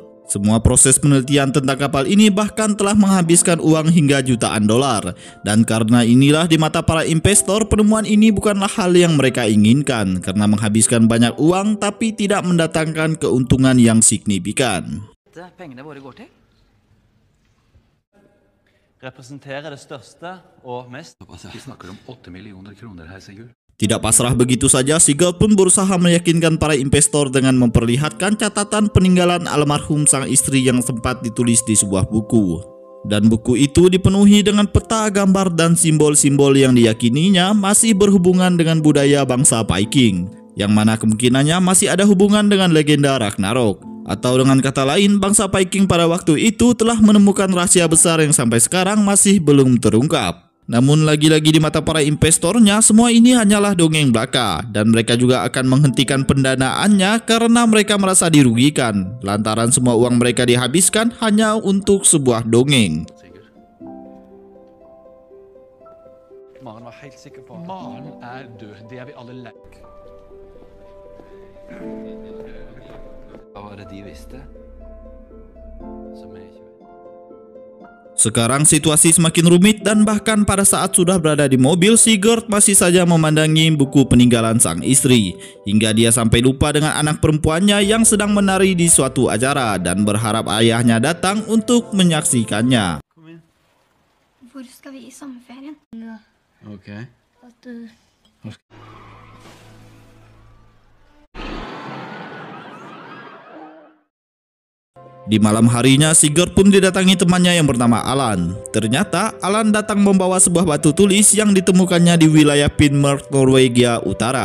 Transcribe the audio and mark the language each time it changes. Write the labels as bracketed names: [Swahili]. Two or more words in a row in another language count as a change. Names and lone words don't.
[Indonesian] Semua proses penelitian tentang kapal ini bahkan telah menghabiskan uang hingga jutaan dolar. Dan karena inilah di mata para investor, penemuan ini bukanlah hal yang mereka inginkan karena menghabiskan banyak uang tapi tidak mendatangkan keuntungan yang signifikan. [Norwegian] Pengene våre går til representerer det største og mest. Vi snakker om 8 millioner kroner her, Sigurd. [Indonesian] Tidak pasrah begitu saja, Sigurd pun berusaha meyakinkan para investor dengan memperlihatkan catatan peninggalan almarhum sang istri yang sempat ditulis di sebuah buku. Dan buku itu dipenuhi dengan peta, gambar, dan simbol-simbol yang diyakininya masih berhubungan dengan budaya bangsa Viking, yang mana kemungkinannya masih ada hubungan dengan legenda Ragnarok. Atau dengan kata lain, bangsa Viking pada waktu itu telah menemukan rahasia besar yang sampai sekarang masih belum terungkap. Namun lagi-lagi di mata para investornya, semua ini hanyalah dongeng belaka dan mereka juga akan menghentikan pendanaannya karena mereka merasa dirugikan lantaran semua uang mereka dihabiskan hanya untuk sebuah dongeng. [Norwegian] Maren var helt sikker på. Maren er død, det er vi alle lei. Hva var det de visste? Som jeg ikke vet. [Indonesian] Sekarang situasi semakin rumit dan bahkan pada saat sudah berada di mobil, Sigurd masih saja memandangi buku peninggalan sang istri. Hingga dia sampai lupa dengan anak perempuannya yang sedang menari di suatu acara dan berharap ayahnya datang untuk menyaksikannya. [Norwegian] Hvor skal vi i sommerferien? Okay. [Indonesian] Di malam harinya, Sigurd pun didatangi temannya yang bernama Alan. Ternyata Alan datang membawa sebuah batu tulis yang ditemukannya di wilayah Finnmark, Norwegia Utara.